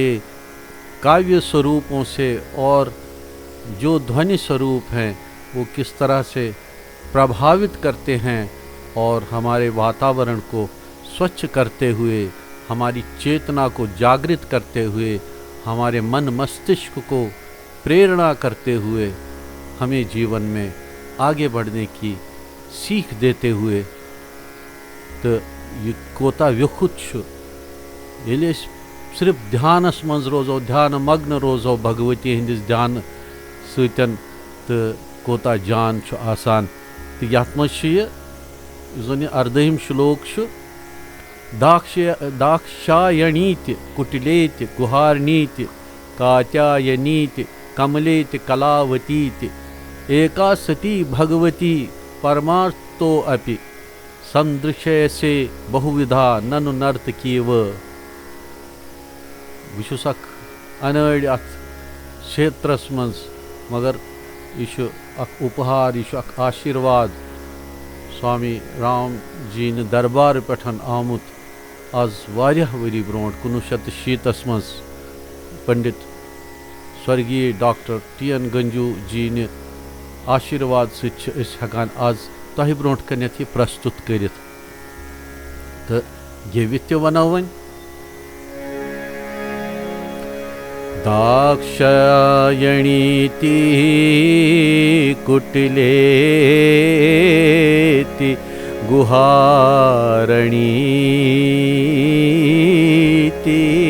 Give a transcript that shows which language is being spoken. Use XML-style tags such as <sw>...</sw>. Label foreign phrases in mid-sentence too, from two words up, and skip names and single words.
<hi>काव्य स्वरूपों से और जो ध्वनि स्वरूप हैं वो किस तरह से प्रभावित करते हैं और हमारे वातावरण को स्वच्छ करते हुए, हमारी चेतना को जागृत करते हुए, हमारे मन मस्तिष्क को प्रेरणा करते हुए हमें जीवन में आगे बढ़ने की सीख देते हुए</hi> <ks>तो ये कोता व्युखुत ये सिर्फ ध्यानस मज रोजो, ध्यान मग्न रोजो भगवती हंदिस ध्यान सतन तो कोता जान आसान तो यथ मज जन 18 श्लोक</ks> <sa>दाक्षायणीति कुटिलेति गुहारनीति कात्यायनीति कमलेति कलावतीति एका सती भगवती परमार्थो अपि संदृश्यसे बहुविधा ननु नर्तकीव।</sa> <ks>बस अनड़ अत क्षेत्रस मज</ks> <hi>मगर यह उपहार, यह आशीर्वाद स्वामी राम जी ने</hi> <ks>दरबार पे आमुत आज वारिया वरी ब्रोट 1907 मज पंडित स्वर्गीय डॉक्टर TN गंजू जी ने आशीर्वाद सकान आज तह ब्रोट कनथ प्रस्तुत कर तो गेवित वनो वन</ks> <sa>दाक्षायणीति कुटिलेति गुहारणीति</sa>